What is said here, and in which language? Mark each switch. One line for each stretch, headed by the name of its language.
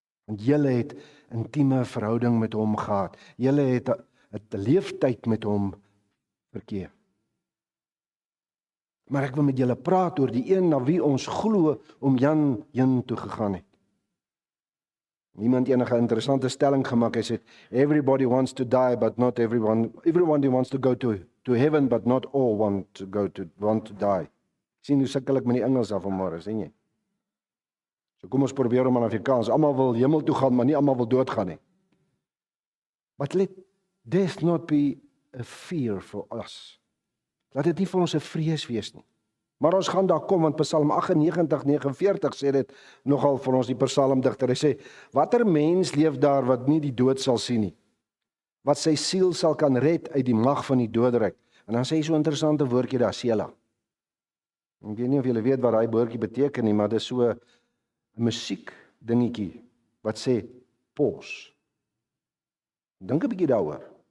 Afrikaans: Want julle het intieme verhouding met hom gehad. Julle het 'n leeftyd met hom verkeer. Maar ek wil met julle praat oor die een na wie ons glo om Jan heen toe gegaan het. Iemand enige interessante stelling gemaak. Hy sê
English: everybody wants to die but not everyone wants to go to heaven but not all want to die.
Afrikaans: Sien hoe sukkel ek met die Engels af vanmôre, sien jy? So kom ons probeer om in Afrikaans. Almal wil hemel toe gaan, maar nie almal wil doodgaan nie.
English: But let death not be a fear for us.
Afrikaans: Laat dit nie vir ons 'n vrees wees nie. Maar ons gaan daar kom, want Psalm 98:49 sê dit nogal vir ons, die psalmdigter. Hy sê, watter mens leef daar wat nie die dood sal sien nie, wat sy siel sal kan red uit die mag van die doodryk. En dan sê hy so 'n interessante woordjie daar, Selah. Ek weet nie of julle weet wat daai woordjie beteken nie, maar dit is so 'n musiek dingetjie wat sê pause. Dink 'n bietjie daaroor.